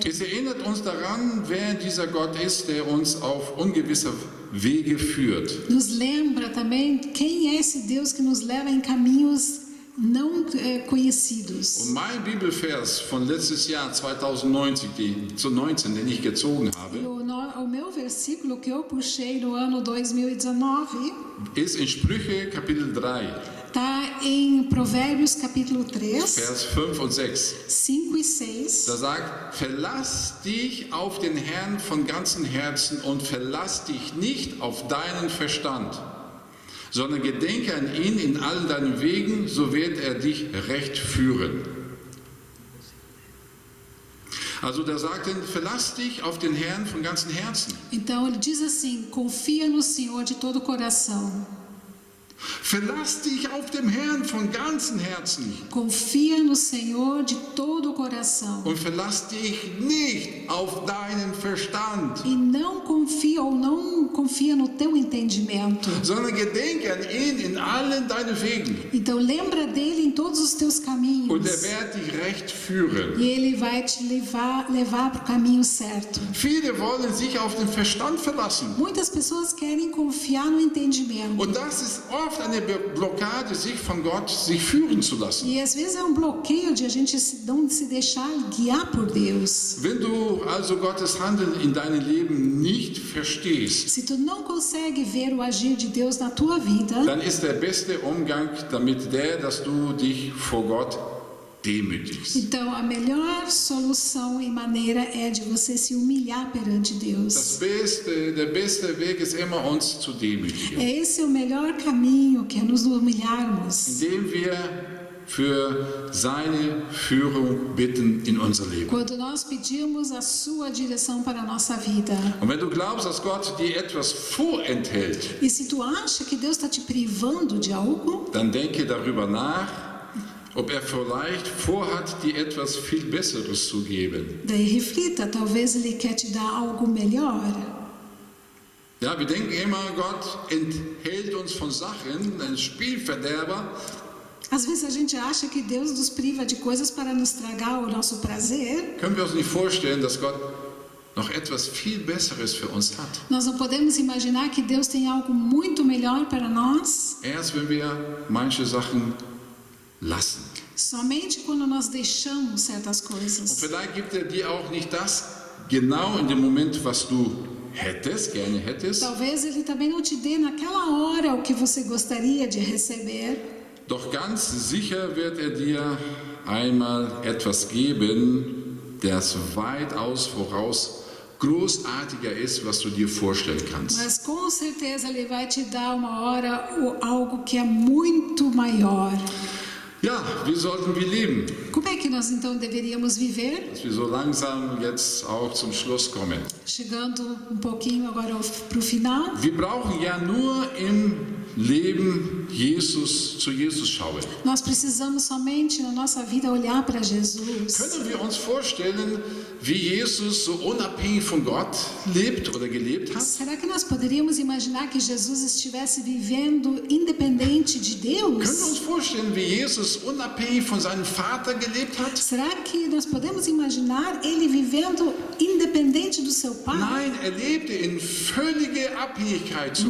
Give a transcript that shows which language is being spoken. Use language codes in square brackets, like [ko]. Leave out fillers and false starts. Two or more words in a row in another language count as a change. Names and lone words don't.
[de] Es erinnert uns daran, wer dieser Gott ist, der uns auf ungewisse Wege führt. [pt] Nos lembra também quem é esse Deus que nos leva em caminhos não conhecidos. [de] Und mein Bibelvers von letztes Jahr 2019, den ich gezogen [pt] E [de] habe, [pt] o meu versículo que eu puxei no ano 2019 [de] ist in Sprüche Kapitel 3, [pt] está em Provérbios capítulo 3, [de] Vers 5 und 6. [pt] 5 e 6. [de] Da sagt, verlass dich auf den Herrn von ganzem Herzen und verlass dich nicht auf deinen Verstand, sondern gedenke an ihn in allen deinen Wegen, so wird er dich recht führen. Also da sagt er, verlass dich auf den Herrn von ganzem Herzen. [pt] Então ele diz assim: confia no Senhor de todo o coração. [de] Verlass dich auf den Herrn von ganzem Herzen [pt] Confia no Senhor de todo o coração. [de] und verlass dich nicht auf deinen Verstand, [pt] E não confia no teu entendimento. [de] sondern gedenke an ihn in allen deinen Wegen. [pt] Então lembra dele em todos os teus caminhos. [de] Und er wird dich recht führen. [pt] E ele vai te levar para o caminho certo. [de] Viele wollen sich auf den Verstand verlassen. [pt] Muitas pessoas querem confiar no entendimento. [de] Und das ist oft eine Blockade, sich von Gott führen zu lassen. [pt] E às vezes é um bloqueio de a gente não se deixar guiar por Deus. [de] Wenn du also Gottes Handeln in deinem Leben nicht verstehst, [pt] Se tu não consegue ver o agir de Deus na tua vida, [de] dann ist der beste Umgang damit dass du dich vor Gott demütigst. [pt] então a melhor solução e maneira é de você se humilhar perante Deus. [de] Der beste Weg ist immer, uns zu demütigen, [pt] Esse é o melhor caminho, que é nos humilharmos. [de] indem wir für seine Führung bitten in unser Leben. [pt] Quando nós pedimos a sua direção para a nossa vida. [de] Und wenn du glaubst, dass Gott dir etwas vorenthält, [pt] E se tu acha que Deus está te privando de algo, [de] dann denke darüber nach, ob er vielleicht vorhat, dir etwas viel Besseres zu geben. [pt] daí reflita, talvez Ele quer te dar algo melhor. [de] Ja, wir denken immer, Gott enthält uns von Sachen, ein Spielverderber. [pt] Às vezes a gente acha que Deus nos priva de coisas para nos tragar o nosso prazer. [de] Können wir uns nicht vorstellen, dass Gott noch etwas viel Besseres für uns hat. [pt] Nós não podemos imaginar que Deus tem algo muito melhor para nós. [de] Erst wenn wir manche Sachen lassen. [pt] Somente quando nós deixamos certas [de] Und [pt] coisas. [de] vielleicht gibt er dir auch nicht das genau in dem Moment, was du gerne hättest. [pt] Talvez Ele também não te dê naquela hora o que você gostaria de receber. [de] Doch ganz sicher wird er dir einmal etwas geben, das weitaus voraus großartiger ist, was du dir vorstellen kannst. [pt] Mas com certeza Ele vai te dar uma hora algo que é muito maior. [de] Ja, wie sollten wir leben? [pt] Como é que nós então deveríamos viver? [de] Dass wir so langsam jetzt auch zum Schluss kommen. [pt] Chegando pouquinho agora para o final. [de] Wir brauchen ja nur im Leben zu Jesus schauen. [pt] Nós precisamos somente na nossa vida olhar para Jesus. [de] Können wir uns vorstellen, wie Jesus so unabhängig von Gott lebt oder gelebt hat? [pt] Será que nós poderíamos imaginar que Jesus estivesse vivendo independente de [de] Können wir [pt] Deus? [de] uns vorstellen, wie Jesus unabhängig von seinem Vater gelebt hat? [pt] Será que nós podemos imaginar ele vivendo independente do seu pai? [de] Nein, er lebte in völlige Abhängigkeit zu